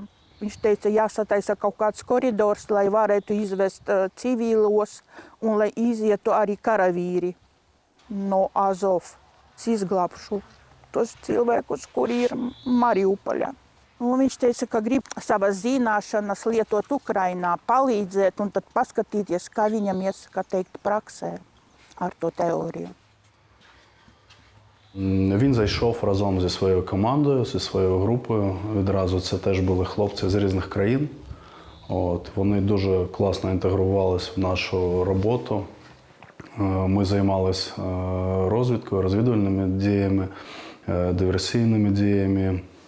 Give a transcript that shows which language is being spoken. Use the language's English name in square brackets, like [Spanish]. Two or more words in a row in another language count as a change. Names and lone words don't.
[Latvian] Viņš teica, jāsataisa kaut kāds koridors, lai varētu izvest civīlos un lai izietu arī karavīri no Azov. Es izglābšu tos cilvēkus, kuri ir Mariupoļā. Un viņš teica, ka grib savas zināšanas lietot Ukrainā, palīdzēt un tad paskatīties, kā viņam iesaka teikt praksē ar to teoriju. [Ukrainian] Він зайшов разом зі своєю командою, зі своєю групою. Відразу це теж були хлопці з різних країн. Вони дуже класно інтегрувалися в нашу роботу. Ми займалися розвідкою, розвідувальними діями, диверсійними діями.